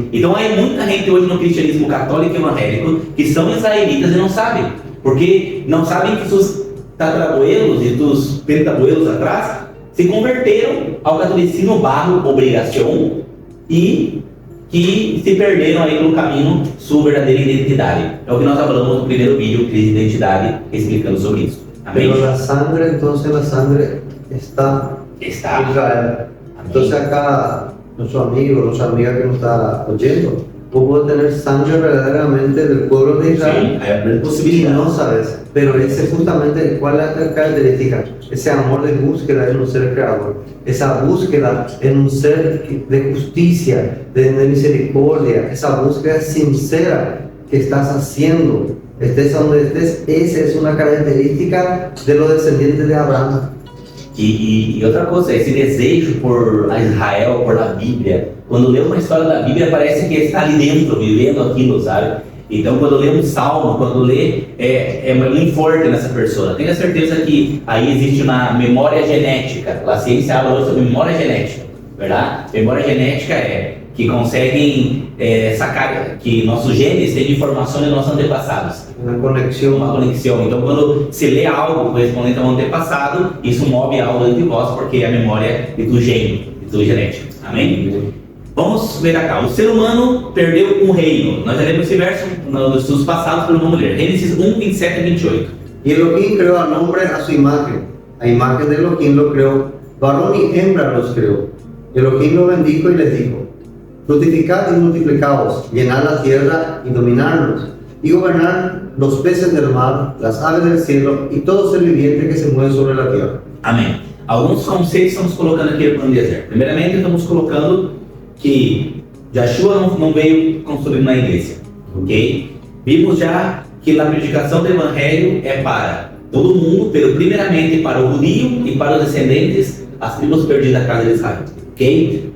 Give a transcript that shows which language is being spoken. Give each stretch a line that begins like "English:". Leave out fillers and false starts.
Portuguese: Então há muita gente hoje no cristianismo católico e evangélico que são israelitas e não sabem, porque não sabem que seus tatarabuelos e dos pentabuelos atrás se converteram ao catolicismo barro obrigação e que se perderam aí pelo caminho sua verdadeira identidade. É o que nós falamos no primeiro vídeo, crise de identidade, explicando sobre isso. Amém?
Spanish: Pero la sangre, entonces la sangre está en Está. Israel. Entonces acá nuestro amigo, nuestra amiga que nos está oyendo, vos podés tener sangre verdaderamente del pueblo de
Portuguese: Sim,
Spanish: Israel
Portuguese: é a
Spanish: y
Portuguese: possibilidade.
Spanish: no sabes. Pero ese es justamente cuál es la característica, ese amor de búsqueda en un ser creador, esa búsqueda en un ser de justicia, de misericordia, esa búsqueda sincera que estás haciendo, estés donde estés. Esa es una característica de los descendientes de Abraham.
Portuguese: E outra coisa, esse desejo por Israel, por a Bíblia, quando lê uma história da Bíblia, parece que está ali dentro, vivendo aquilo, sabe? Então, quando lê um salmo, quando lê, é muito forte nessa pessoa. Tenha certeza que aí existe uma memória genética. A ciência fala sobre memória genética, verdade? Memória genética é que conseguem sacar que nossos genes têm informação de nossos antepassados.
Spanish: Una conexión.
Portuguese: Uma conexão. Então, quando se lê algo correspondente a um antepassado, isso move algo dentro de vós, porque é a memória do gene, do genético. Amém? Vamos ver cá. O ser humano perdeu um reino. Nós já lemos esse verso nos estudos passados por uma mulher. Gênesis 1, 27 e 28.
Spanish: Y Elohim creó al hombre a su imagen. A imagen de Elohim lo creó. Varón y hembra los creó. Elohim lo bendijo y les dijo: fructificad y multiplicaos, llenad la tierra y dominadlos, y gobernad los peces del mar, las aves del cielo y todo ser viviente que se mueve sobre la tierra.
Portuguese: Amém. Alguns conceitos estamos colocando aqui no deserto. Primeiramente, estamos colocando que Yeshua não veio construir uma igreja, ok? Vimos já que a predicação do Evangelho é para todo mundo, primeiramente para o judeu e para os descendentes, as tribos perdidas da casa de Israel, ok?